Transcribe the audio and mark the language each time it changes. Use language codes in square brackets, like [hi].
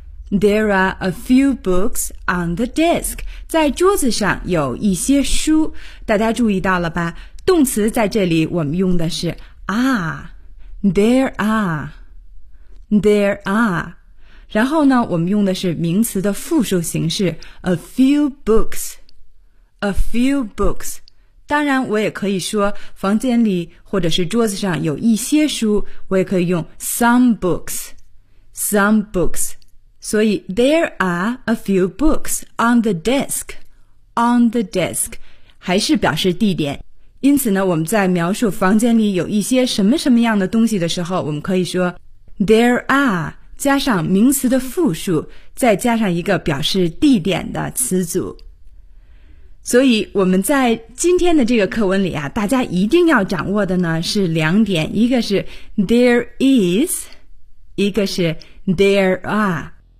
[en] There are a few books on the desk。 [zh] 在桌子上有一些书，大家注意到了吧，动词在这里我们用的是 are。 [en] There are。 There are。 [zh] 然后呢，我们用的是名词的复数形式 [en] a few books, a few books。 [zh] 当然我也可以说房间里或者是桌子上有一些书，我也可以用 [en] some books, some books。 [zh] 所以 [en] there are a few books on the desk, on the desk [zh] 还是表示地点。因此呢，我们在描述房间里有一些什么什么样的东西的时候，我们可以说 there are加上名词的复数，再加上一个表示地点的词组。所以我们在今天的这个课文里啊，大家一定要掌握的呢是两点，一个是 there is， 一个是 there are。